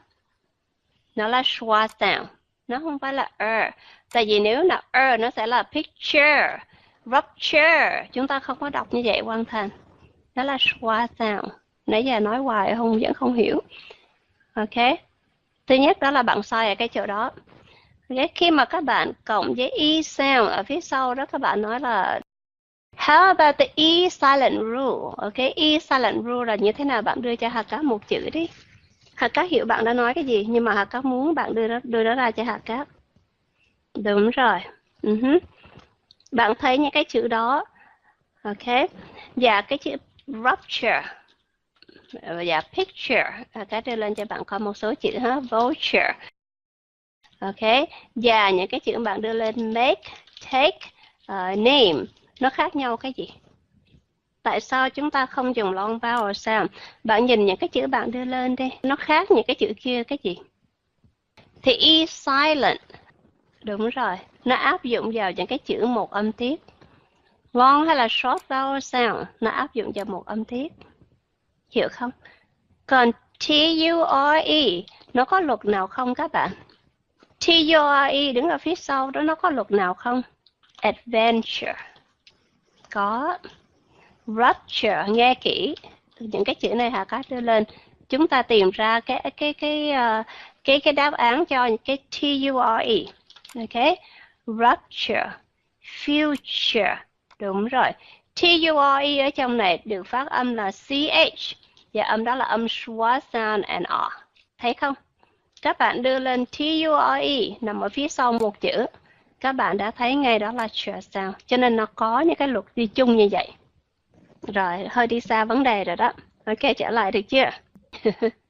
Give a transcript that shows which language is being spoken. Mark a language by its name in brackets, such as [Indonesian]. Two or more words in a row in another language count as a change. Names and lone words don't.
[Vietnamese] Nó là [English] schwa sound, [Vietnamese] nó không phải là Tại vì nếu là nó sẽ là [English] picture, rupture, [Vietnamese] chúng ta không có đọc như vậy Quang Thành. Nó là [English] schwa sound. [Vietnamese] Nãy giờ nói hoài vẫn không hiểu. Ok. Thứ nhất đó là bạn sai ở cái chỗ đó. Okay. Khi mà các bạn cộng với [English] E sound [Vietnamese] ở phía sau đó, các bạn nói là [English] how about the E silent rule? [Vietnamese] Ok, [English] E silent rule [Vietnamese] là như thế nào? Bạn đưa cho Hà Cát một chữ đi. Hà Cát hiểu bạn đã nói cái gì, nhưng mà Hà Cát muốn bạn đưa nó ra cho Hà Cát. Đúng rồi. Bạn thấy những cái chữ đó. Ok. Và cái chữ rupture và picture, cái đưa lên cho bạn coi một số chữ ha. [English] Vulture. Ok. [Vietnamese] Và những cái chữ bạn đưa lên [English] make, take, name, [Vietnamese] nó khác nhau cái gì? Tại sao chúng ta không dùng [English] long vowel sound? [Vietnamese] Bạn nhìn những cái chữ bạn đưa lên đi, nó khác những cái chữ kia cái gì? Thì [English] E silent, [Vietnamese] đúng rồi, nó áp dụng vào những cái chữ một âm tiết. [English] Long [Vietnamese] hay là [English] short vowel sound, [Vietnamese] nó áp dụng vào một âm tiết. Hiểu không? Còn T-U-R-E, nó có luật nào không các bạn? T-U-R-E đứng ở phía sau đó, nó có luật nào không? Adventure. Có. Rupture, nghe kỹ. Những cái chữ này Hà Cát đưa lên. Chúng ta tìm ra cái đáp án cho cái T-U-R-E. [English] Ok. Rupture. Future. [Vietnamese] Đúng rồi. T-U-R-E ở trong này được phát âm là CH. Và âm đó là âm [English] schwa sound and R. [Vietnamese] Thấy không? Các bạn đưa lên T-U-R-E nằm ở phía sau một chữ. Các bạn đã thấy ngay đó là [English] schwa sound. [Vietnamese] Cho nên nó có những cái luật đi chung như vậy. Rồi, hơi đi xa vấn đề rồi đó. Ok, trở lại được chưa?